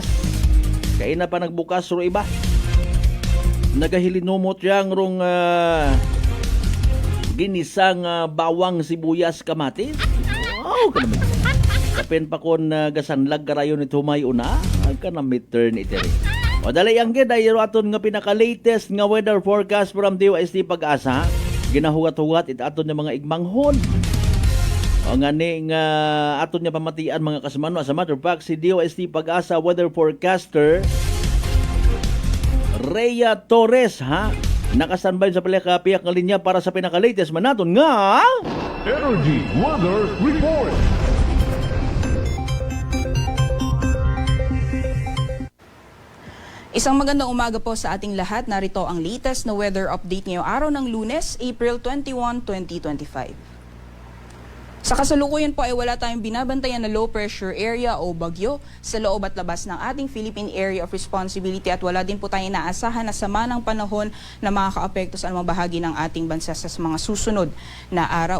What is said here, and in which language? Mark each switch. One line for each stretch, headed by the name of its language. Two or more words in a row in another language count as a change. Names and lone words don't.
Aklanon: Kaya na pa nagbukas ro iba. Nagahilinumot yang rong ginisang bawang sibuyas kamatis. Wow, kanamit. Kapin pa kon gasanlag karayon ito may una. Kanamit turn ito rin. O dali ang gid ay aton nga pinaka-latest nga
English: weather forecast
Aklanon: from DOST Pag-asa. Ginahugat-hugat it aton nga mga igmanghon. O nga ni nga aton nga pamatian mga kasmano.
English: As a matter of fact,
Aklanon: si DOST Pag-asa
English: weather forecaster
Aklanon: Rhea Torres nakastanbay sa piyak ng linya para sa pinaka-latest man naton nga Energy Weather Report.
Filipino: Isang magandang umaga po sa ating lahat. Narito ang latest na
English: weather update
Filipino: ngayong araw ng Lunes, April 21, 2025. Sa kasalukuyan po ay wala tayong binabantayan na
English: low pressure area
Filipino: o bagyo sa loob at labas ng ating Philippine Area of Responsibility at wala din po tayong inaasahan na sama ng panahon na makakaapekto sa anumang bahagi ng ating bansa sa mga susunod na araw.